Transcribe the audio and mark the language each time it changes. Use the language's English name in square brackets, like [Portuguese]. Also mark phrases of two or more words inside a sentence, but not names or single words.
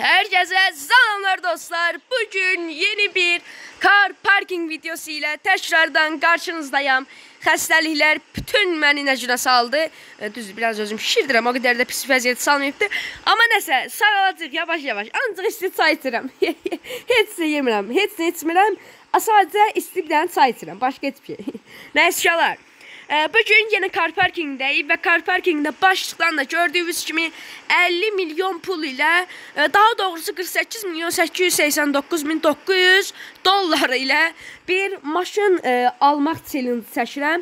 [Turkish] Herkese selamlar dostlar. Bugün yeni bir [English] car parking [Turkish] videosu ile tekrardan karşınızdayım. [Azerbaijani] Xəstəliklər bütün məni nəcünə saldı. Düzdür, biraz özüm şişirdirəm, o qədər də pis vəziyyət salmayıbdır. Amma nəsə, sağalacaq yavaş-yavaş. Ancaq isti çay içirəm. Heç nə yemirəm, heç nə içmirəm. Sadəcə isti bir dənə çay içirəm, başqa heç bir şey. Nəysə, bugün yeni [English] car parkingdəyik [Azerbaijani] və [English] car parkingdə [Azerbaijani] başlıqdan da gördüyünüz kimi 50 milyon pul ilə, daha doğrusu 48 milyon 889 min 900 dollar ilə bir maşın almaq challenge çəkirəm.